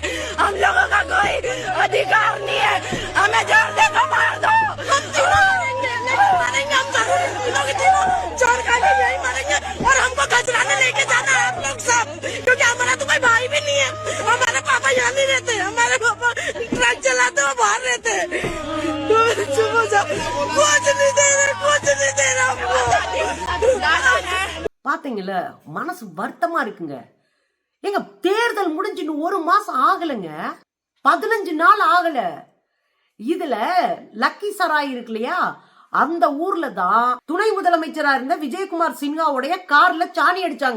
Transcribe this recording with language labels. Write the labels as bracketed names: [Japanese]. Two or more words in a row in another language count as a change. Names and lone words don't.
[Hindi] हम लोगों का कोई अधिकार नहीं है, हमें जोर दे को मार दो, मरेंगे हम चोर खा के यही मरेंगे, और हमको खजराने लेके जाना है आप लोग सब, क्योंकि हमारा तो कोई भाई भी नहीं है। हमारे पापा यहाँ नहीं रहते, हमारे पापा ट्रक चलाते हुए बाहर रहते हैं। कुछ नहीं दे रहे हमको। [Tamil] பாத்தீங்கல்ல, மனசு வருத்தமா இருக்குங்க. எங்க தேர்தல் முடிஞ்சு 1 மாசம் ஆகலைங்க, 15 நாள் ஆகல. இதுல லக்கிசராய் இருக்கு இல்லையா, அந்த ஊர்ல தான் துணை முதலமைச்சரா இருந்த விஜயகுமார் சின்ஹாவுடைய கார்ல சாணி அடிச்சாங்க.